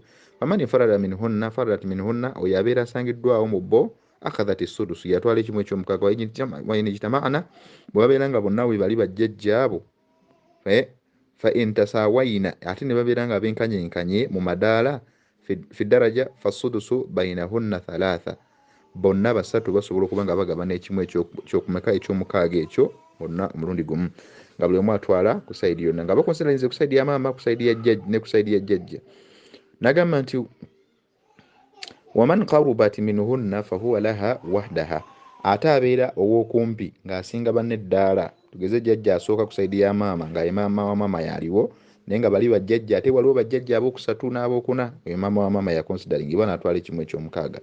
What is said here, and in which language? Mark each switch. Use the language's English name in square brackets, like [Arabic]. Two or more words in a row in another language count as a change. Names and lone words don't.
[Arabic] فمن انفردت منهن, [Ganda] oyo abeera asangiddwawo mu bo [Arabic] أخذت السدس, [Ganda] yatwala ekimu eky'omukaaga. [Arabic] وإن اجتمعن, [Ganda] bwe babeera nga bonna we bali bajjajja abo, [Arabic] فإن تساوين, [Ganda] ate ne babeera nga benkanyenkanye mu madaala, [Arabic] في درجة فالسدس بينهن ثلاثا, [Ganda] bonna basatu basobola okuba nga bagabana ekimu ekyokumeka eky'omukaaga ekyo bonna omulundi gumu, nga buli omu atwala ku saidi yonna, nga bakonsideranize ku saidi ya maama, ku saidi ya jjajja ne ku saidi ya jjajja. Nagamba nti [Arabic] ومن قربت منهن فهو لها وحدها, [Ganda] ate abeera ow'okumpi ng'asinga banne eddaala, tugeze jjajja asooka ku saidi ya maama nga ye maama wa maama yaliwo, naye nga bali bajjajja, ate waliwo bajjajja ab'okusatu n'ab'okuna, ye maama wa maama yakonsideringibwa n'atwala ekimu eky'omukaaga.